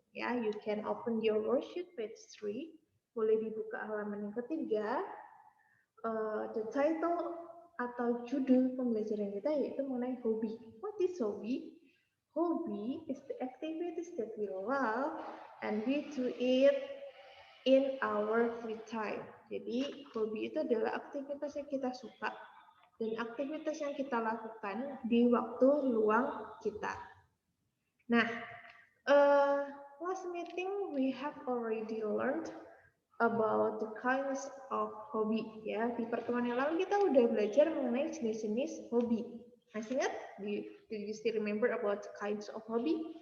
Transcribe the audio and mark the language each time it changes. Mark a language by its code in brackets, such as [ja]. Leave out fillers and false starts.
[en] Ya, you can open your worksheet page 3. [id] Boleh dibuka halaman yang ketiga. [en] The title [id] atau judul pembelajaran kita yaitu mengenai hobi. [en] What is hobby? Hobby is the activities that we love and we do it in our free time. [id] Jadi, hobi itu adalah aktivitas yang kita suka dan aktivitas yang kita lakukan di waktu luang kita. [en] Nah, last meeting we have already learned about the kinds of hobby ya. [id] Di pertemuan yang lalu kita udah belajar mengenai jenis-jenis hobi. Masih ingat? [en] Do you still remember about the kinds of hobby?